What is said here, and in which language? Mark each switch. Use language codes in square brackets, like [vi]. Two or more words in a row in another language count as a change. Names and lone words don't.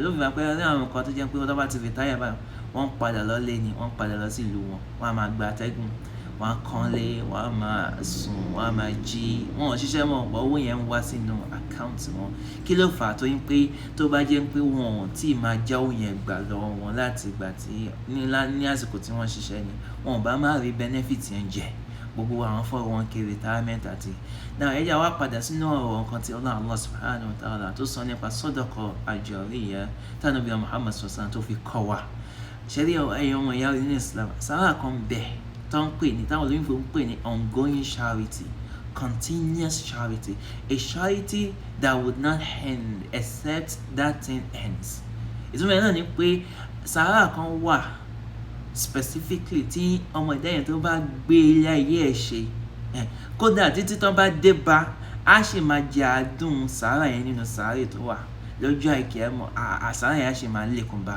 [yo] Ló fi máa pẹ́ ní àwọn nǹkan tó jẹ́ pé wọ́n bá ti retire báyìí, wọ́n padà lọ́lé ni, wọ́n padà lọ sí ìlú wọn, wọ́n á máa gba atẹ́gùn, wọ́n á kánlé, wọ́n á máa sùn, wọ́n á máa jí, wọ́n ò ṣiṣẹ́ mọ́, ọ̀pọ̀ owó yẹn ń wá sínú àkáǹtì wọn. Kí ló fà á? tó yín pé tó bá jẹ́ pé wọn ò tí ì máa já owó yẹn gbà lọ́wọ́ wọn láti ìgbà tí ní àsìkò tí wọ́n ṣiṣẹ́ ni, wọn ò bá máa rí benefit yẹn jẹ. Gbogbo àwọn 401k retirement àti náà ẹ̀yà wá padà sínú ọ̀rọ̀ nǹkan tí Allah [ar] سبحانه وتعالى [yo] tó sọ nípa [ar] صدقة جارية [yo] tí Ànábì Muhammad sallallahu tó fi kọ́ wa. Ṣẹ́rí ẹ̀yọ̀ wọn ìyá nínú Islam, sàrà kan bẹ̀ tó ń pè ní, táwọn olóyìnbó ń pè ní [en] ongoing charity, continuous charity, a charity that would not end except that thing ends. [yo] Ìtumọ̀ náà ni pé sàrà kan wà specifically tí ọmọ ẹ̀dá yẹn tó bá gbé ilé ayé ẹ̀ ṣe, kódà títí tó bá dé bá, á sì máa jẹ àdùn sàrà yẹn nínú sàárè tó wà lọ́jọ́ àìkẹ́ mọ́, sàrà yẹn á sì máa lékún bá.